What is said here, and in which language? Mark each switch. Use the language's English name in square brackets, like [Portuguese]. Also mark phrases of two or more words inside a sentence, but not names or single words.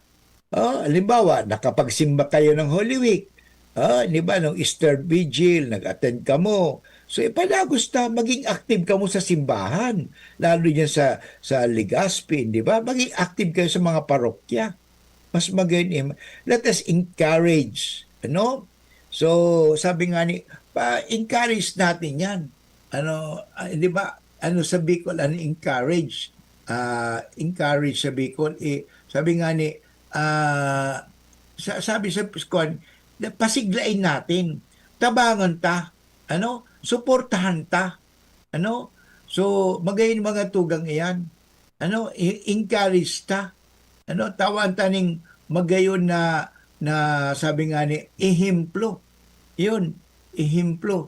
[Filipino] Halimbawa, nakapagsimba kayo ng Holy Week. Nung Easter Vigil, nag-attend ka mo. So, ipadagusta, maging active ka mo sa simbahan. Lalo yan sa Legazpi, di ba? Maging active kayo sa mga parokya. [Bikol] Mas magayon. [English] Let us encourage. [Filipino] So, sabi nga encourage natin yan. Di ba? Sa Bicol, encourage. Encourage sa Bicol. Sabi nga sabi sa Bicol, pasiglain natin. [Bikol] Tabangan ta, suportahan ta, so magayon mga tugang iyan, encourage ta, tawan taning magayon na sabi nga ni, ihimplo, yun, ihimplo.